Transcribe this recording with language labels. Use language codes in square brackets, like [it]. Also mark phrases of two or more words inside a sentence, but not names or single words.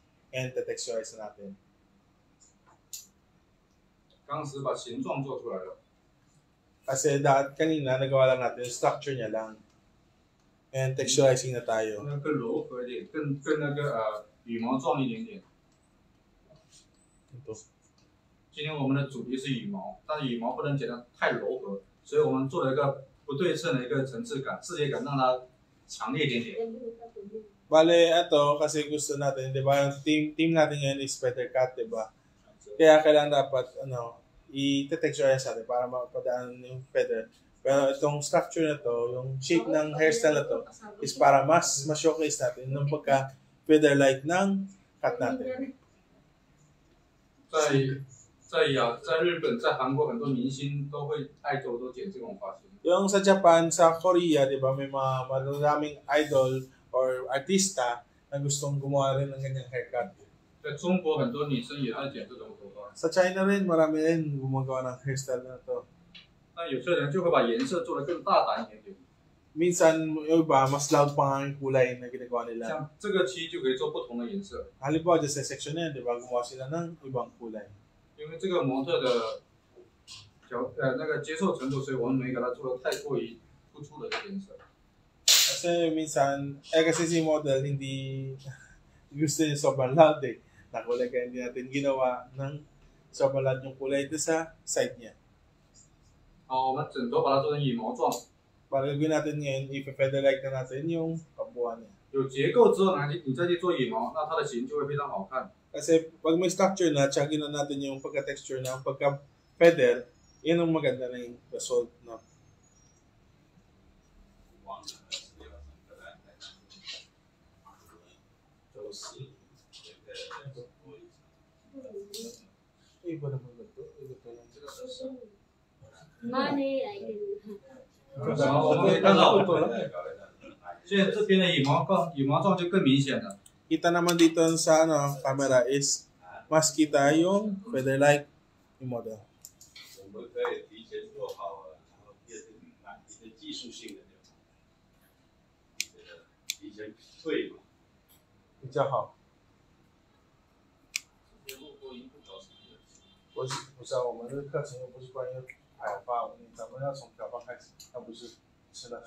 [tl] And te-texturize na natin. [zh] 当时把形状做出来了。 [tl] Kasi kanina nagawa lang natin yung structure niya lang. And texturizing na tayo. [zh] 那更柔和一点，更那个羽毛状一点点。 [tl] Ito. [zh] 今天我们的主题是羽毛，但是羽毛不能剪得太柔和，所以我们做了一个不对称的一个层次感、视觉感，让它强烈一点点。 [tl] Bale, ito kasi gusto natin, di ba? Yung team natin ngayon is [en] feather cut, [tl] di ba? Kaya kailangan dapat, i-texturize natin para mapadaan yung feather. Pero itong structure na to, yung shape ng hairstyle na to, is para mas ma-showcase natin ng pagka feather-like ng cut natin. [zh] 在日本、在韩国很多明星都会idol都剪这种发型。 [tl] Yung sa Japan, sa Korea, di ba, may mga maraming idol or artista na gustong gumawa rin ng ganyang haircut. [zh] 在中国很多女生也在剪这种头发， [tl] Sa China rin, marami rin gumagawa ng hairstyle na to. [zh] 那有些人就会把颜色做得更大胆一点点， [tl] Minsan, yung iba, mas loud pa nga yung kulay na ginagawa nila. [zh] 像这个漆就可以做不同的颜色， [tl] Halimbawa, dyan sa section na yan, di ba, gumawa sila ng ibang kulay. [zh] 因为这个模特的那个接受程度，所以我们没给它做的太过于突出的一个颜色。 [tl] Kasi minsan, kasi si model, hindi gusto niya sobrang loud eh. Nakulay kaya hindi natin ginawa ng sobrang loud yung kulay ito sa side niya. [zh] 好，我们整头把它做成羽毛状， [tl] Para gawin natin ngayon, i-feather-like na natin yung kabuuan niya. [zh] 有结构之后呢，你再去做羽毛，那它的形就会非常好看。 [tl] Kasi pag may structure na, tsaka ginawa natin yung pagka-texture na, pagka-feather, yun ang maganda na yung result na. [zh] 就是 [tl] Iba naman ito. Iba ito lang. [zh] 这个是 [en] Money, I can. [zh] 然后我们可以看到，现在这边的羽毛状就更明显了。 [tl] Kita naman dito sa camera is mas kita yung feather-like yung model. [zh] 我们可以提前做好，然后变成一个技术性的就好，这个提前退嘛。比较好。这些录播音不搞成的。不是啊，我们的课程又不是关于漂发，咱们要从漂发开始，而不是吃的